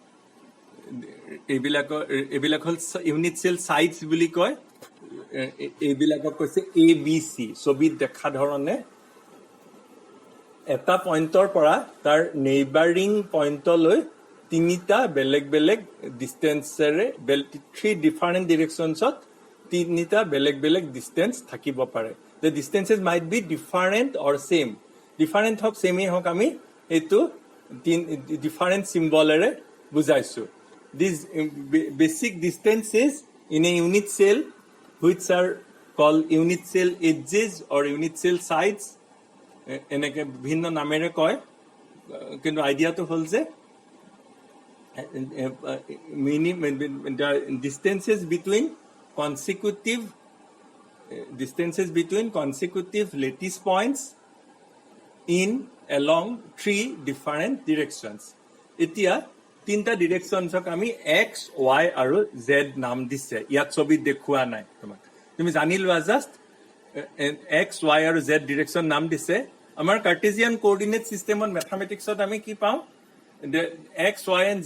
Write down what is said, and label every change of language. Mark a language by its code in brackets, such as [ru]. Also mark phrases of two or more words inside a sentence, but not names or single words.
[as] এইবিলাক হ'ল [en] unit cell sides [as] বুলি কয় এইবিলাকক কৈছে এ বি চি ছবিত দেখা ধৰণে এটা পইণ্টৰ পৰা তাৰ নেইবাৰিং পইণ্টলৈ তিনিটা বেলেগ বেলেগ ডিষ্টেঞ্চেৰে [en] three different directions [as] তিনিটা বেলেগ বেলেগ ডিষ্টেঞ্চ থাকিব পাৰে [en] the distances might be different or same different [as] হওক ছেমেই হওক আমি এইটো [en] different symbol বুজাইছো these basic distances in a unit cell which are called unit cell edges or unit cell sides [as] এনেকে ভিন্ন নামেৰে কয় কিন্তু আইডিয়াটো হ'ল যে [en] distances between consecutive lattice points in along three different directions. [as] এতিয়া তিনটা ডিৰেকশ্যনছক আমি এক্স ৱাই আৰু জেড নাম দিছে ইয়াত ছবিত দেখুওৱা নাই তোমাক তুমি জানি লোৱা জাষ্ট এক্স ৱাই আৰু জেড ডিৰেকশ্যন নাম দিছে আমাৰ [en] Cartesian coordinate system [as] মেথামেটিক্সত আমি কি পাওঁ এক্স ৱাই এণ্ড